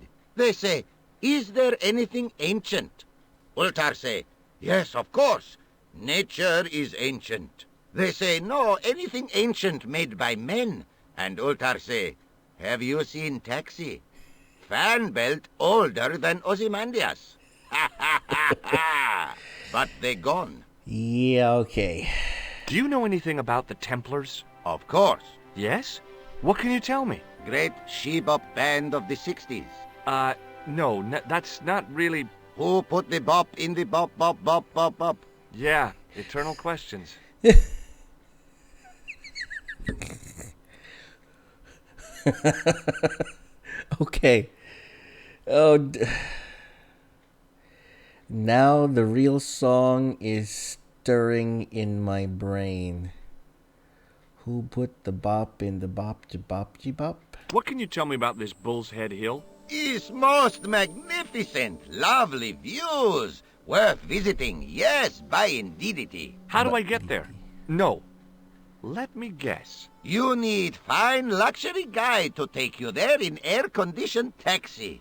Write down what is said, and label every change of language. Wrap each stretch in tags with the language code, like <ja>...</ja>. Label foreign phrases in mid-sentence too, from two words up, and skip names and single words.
<en>They say, is there anything ancient? Ultar say, yes, of course. Nature is ancient. They say, no, anything ancient made by men. And Ultar say, have you seen Taxi? Fan belt older than Ozymandias. Ha ha ha ha! But they gone. Yeah, okay. Do you know anything about the Templars? Of course. Yes? What can you tell me? Great she-bop band of the 60s. No, that's not really... Who put the bop in the bop, bop, bop, bop, bop? Yeah, eternal questions. Okay. Oh, now the real song is stirring in my brain. Who put the bop in the bop-de-bop-de-bop? What can you tell me about this Bull's Head Hill? Is most magnificent, lovely views, worth visiting, yes, by indeedity. How do I get there? No. Let me guess. You need fine luxury guide to take you there in air-conditioned taxi.</en>